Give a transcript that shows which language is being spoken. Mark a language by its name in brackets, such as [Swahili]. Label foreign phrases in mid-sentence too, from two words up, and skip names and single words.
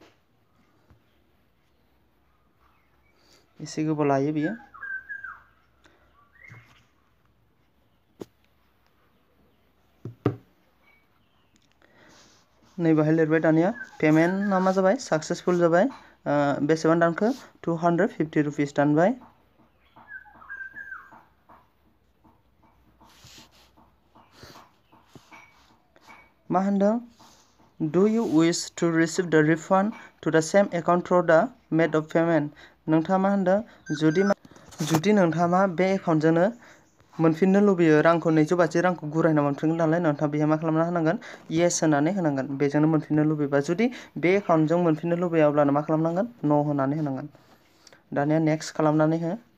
[Bodo] एसे गोबाव लायो बियो नै बाहाय लिरबाय दानिया पेमेन्टआ मा जाबाय साक्सेसफुल जाबाय बेसेबां दानखो 250 रुपिस दानबाय मा होनदों [English] Do you wish to receive the refund to the same account through the method of payment [Bodo] नोंथाङा मा होनदों जुदि नोंथाङा मा बे एकाउन्टजोंनो मोनफिननो लुबैयो रांखौ 250 रांखौ गुरायना मोनफिनगोन नालाय नोंथाङा बेहाय मा खालामना होनांगोन येस होनानै होनांगोन बेजोंनो मोनफिननो लुबैबा जुदि बे एकाउन्टजों मोनफिननो लुबैया अब्लानो मा खालामनांगोन नो होनानै होनांगोन दानिया नेक्स्ट खालामनानै हो